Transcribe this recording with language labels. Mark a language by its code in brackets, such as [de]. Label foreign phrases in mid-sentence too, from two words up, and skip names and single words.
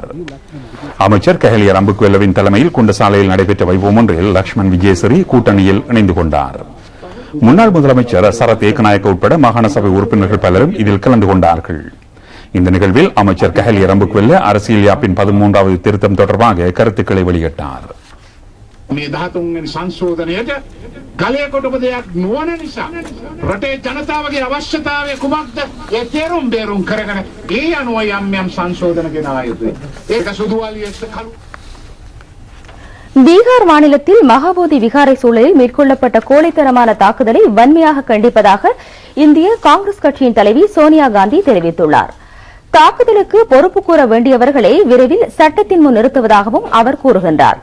[ta] அமைச்சர் கஹலிய ரம்புக்வெல்லவின் தலைமையில் குண்டசாலையில் நடைபெற்ற வைபவம் ஒன்றில் லக்ஷ்மண் விஜயஸ்ரீ கூட்டணியில் இணைந்து கொண்டார். முன்னாள் முதலமைச்சர் சரத் ஏகநாயக்க உட்பட மாகாண சபை உறுப்பினர்கள் பலரும் இதில் கலந்து கொண்டார்கள். இந்த நிகழ்வில் அமைச்சர் கஹலிய ரம்புக்வெல்ல அரசியல் யாப்பின் 13வது திருத்தம் தொடர்பாக கருத்துக்களை வெளியிட்டார். [si] මේ 13 වෙනි සංශෝධනයට ගලේ කොටප දෙයක් නොවන නිසා රටේ ජනතාවගේ අවශ්‍යතාවය කුමක්ද? ඒ තේරුම් බේරුම් කරගෙන ඒ අනුව යම් සංශෝධන ගෙනා යුතුයි. ඒක සුදුවලියෙත් කළු [ta] பீகார் மாநிலத்தில் மகாபோதி விகாரை சூழலில் மேற்கொள்ளப்பட்ட கோழைத்தனமான தாக்குதலை வன்மையாக கண்டிப்பதாக இந்திய காங்கிரஸ் கட்சியின் தலைவி சோனியா காந்தி தெரிவித்துள்ளார். தாக்குதலுக்கு பொறுப்பு கூற வேண்டியவர்களை விரைவில் சட்டத்தின் முன் நிறுத்துவதாகவும் அவர் கூறுகின்றார்.